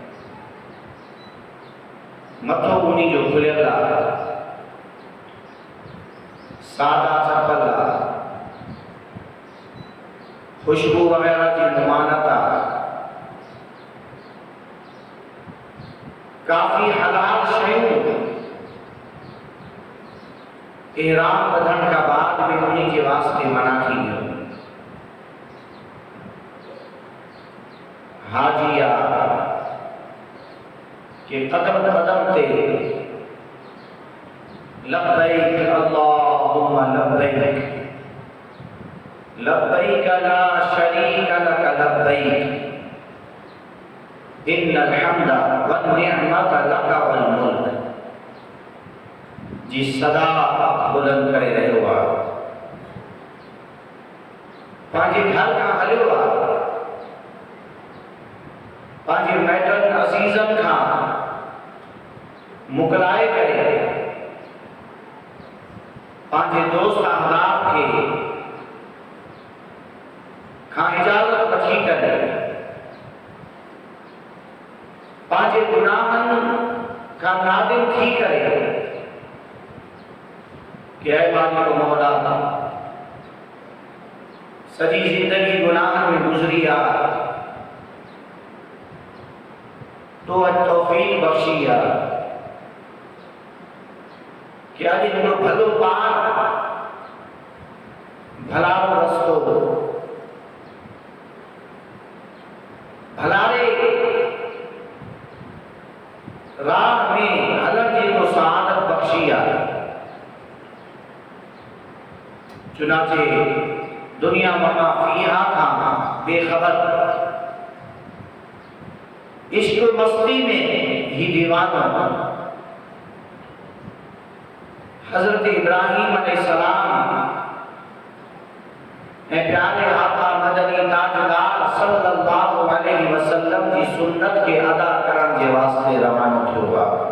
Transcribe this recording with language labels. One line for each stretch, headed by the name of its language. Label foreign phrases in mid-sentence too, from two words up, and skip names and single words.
Sindhi: मथो उन्ही जो खुलियल आहे, सादा चपल आहे, खुशबू वग़ैरह जी नुमानत आहे, काफ़ी हलाल शयूं इहराम बधण खां बाद भी उन्हीं के वास्ते मना थी वियो। हाजिया के कदम कदम ते
Arabic: لبيك اللهم لبيك، لبيك لا شريك لك لبيك، إن الحمد والنعمة لك والملك
Sindhi: जी सदा बुलंद करे रहियो आहे। पंहिंजे घर खां हलियो आहे, पंहिंजे माइटनि अज़ीज़नि खां मोकिलाए करे, पंहिंजे दोस्त अहबाब खे खां इजाज़त वठी करे, पंहिंजे गुनाहनि खां नादिम थी करे कि ऐ मालिक मौला सजी जिंदगी गुनाह में गुजरी आ, तो तौफीक बख्शी आ कि अज हिकिड़ो भलो पार भलारो रस्तो भलारे राह में हलण जी को सआदत बख्शी आ।
Urdu: چنانچہ دنیا
Arabic: وما فيها
Urdu: کا بےخبر عشق مستی میں ہی دیوانہ حضرت ابراہیم علیہ السلام اے پیارے آقا مدنی تاجدار
Arabic: صلى الله عليه وسلم
Urdu: کی سنت کے ادا کرن کے واسطے روانہ ہوا.